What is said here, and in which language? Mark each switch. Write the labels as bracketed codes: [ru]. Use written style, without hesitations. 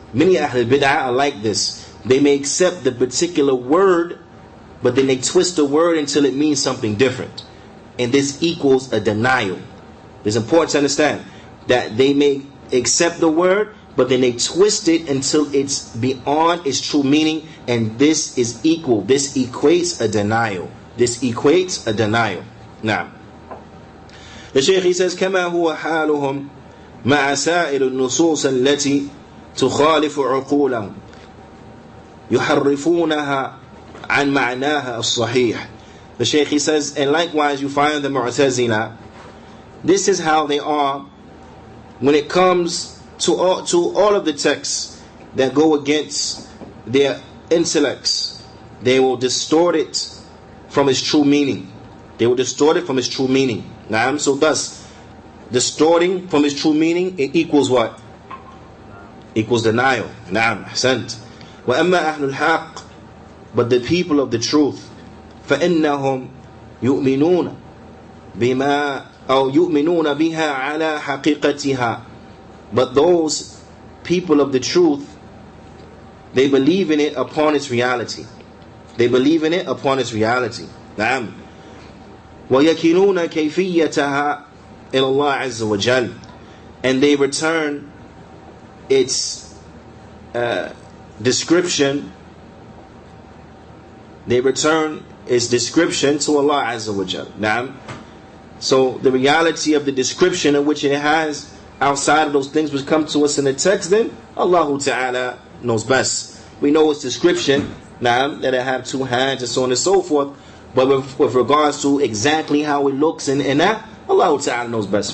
[en] Many Ahl Bid'ah are like this. They may accept the particular word, but then they twist the word until it means something different. And this equals a denial. It's important to understand that they may accept the word, but then they twist it until it's beyond its true meaning, and this is equal. This equates a denial. This equates a denial. Now, the Shaykh, he says, [ar] كما هو حالهم مع سائر النصوص التي تخالف عقولهم يحرفونها عن معناها الصحيح. [en] The Shaykh, he says, and likewise you find the Mu'tazila. This is how they are when it comes to all of the texts that go against their intellects. They will distort it from its true meaning. They will distort it from its true meaning. Naam. So thus, distorting from its true meaning, it equals what? Equals denial. Naam. Ahsant. [ar] وَأَمَّا أَهْلُ الْحَقِّ, [en] but the people of the truth, [ar] فَإِنَّهُمْ يُؤْمِنُونَ بِمَا أو يُؤْمِنُونَ بِهَا عَلَى حَقِيقَتِهَا. [en] But those people of the truth, they believe in it upon its reality. They believe in it upon its reality. [ar] نعم. وَيَكِلُونَ كَيْفِيَّتَهَا إِلَى اللَّهِ عَزَّ وَجَلَّ, [en] and they return its description. They return its description to Allah Azza wa Jal. [ar] نعم. [en] So the reality of the description in which it has outside of those things which come to us in the text, then Allah Ta'ala knows best. We know its description, that it have two hands and so on and so forth, but with regards to exactly how it looks and that, Allah Ta'ala knows best.